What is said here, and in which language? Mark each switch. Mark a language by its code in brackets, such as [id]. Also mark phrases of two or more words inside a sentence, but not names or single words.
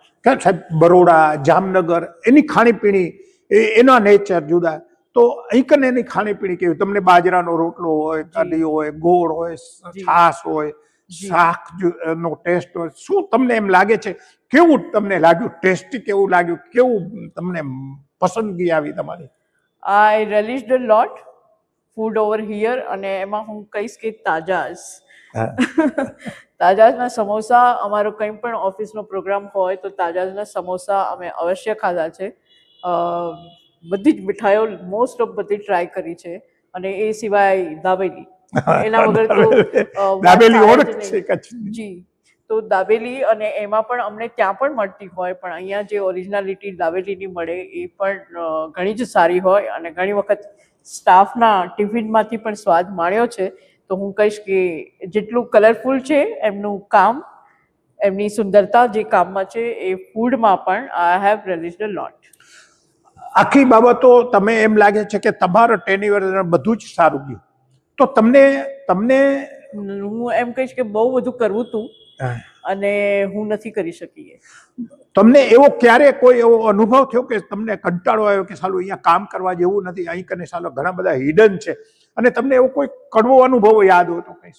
[gu] સાહેબ, બરોડા, જામનગર, એની ખાણીપીણી, એના નેચર જુદા, તો અહીં કને એની ખાણીપીણી કેવી? તમને બાજરાનો રોટલો હોય, કઢી હોય, ગોળ હોય, છાશ હોય, શાક નો ટેસ્ટ હોય, શું તમને એમ લાગે છે? કેવું તમને લાગ્યું? ટેસ્ટી કેવું લાગ્યું? કેવું તમને પસંદગી આવી તમારી? [en] I relished a lot food over here [gu] અને એમાં હું કહીશ કે તાજાસ. તાજાસના સમોસા, અમારો કંઈ પણ ઓફિસનો પ્રોગ્રામ હોય તો તાજાસના સમોસા અમે અવશ્ય ખાધા છે. બધી જ મીઠાઈઓ [en] most of [gu] બધી ટ્રાય કરી છે અને એ સિવાય દાબેલી, એના વગર તો દાબેલી ઓળખ છે કચ્છની. જી, તો દાબેલી, અને એમાં પણ અમને ત્યાં પણ મળતી હોય પણ અહીંયા જે ઓરિજિનાલિટી દાબેલીની મળે એ પણ ઘણી જ સારી હોય અને ઘણી વખત સ્ટાફના ટિફિનમાંથી પણ સ્વાદ માણ્યો છે. તો હું કહીશ કે જેટલું કલરફુલ છે એમનું કામ, એમની સુંદરતા જે કામમાં છે એ ફૂડમાં પણ [en] I have relished a lot. [gu] આખી બાબતો તમે એમ લાગે છે કે તમારો ટેન્યુઅર બધું જ સારું ગયું, તો તમને હું એમ કહીશ કે બહુ બધું કરવું હતું અને હું નથી કરી શકી. તમને એવો ક્યારે કોઈ એવો અનુભવ થયો કે તમને કંટાળો આવ્યો કે સાલું અહીંયા કામ કરવા જેવું નથી, અહીં કને સાલો ઘણા બધા હિડન છે, અને તમને એવો કોઈ કડવો અનુભવ યાદ હોય તો કહીશ?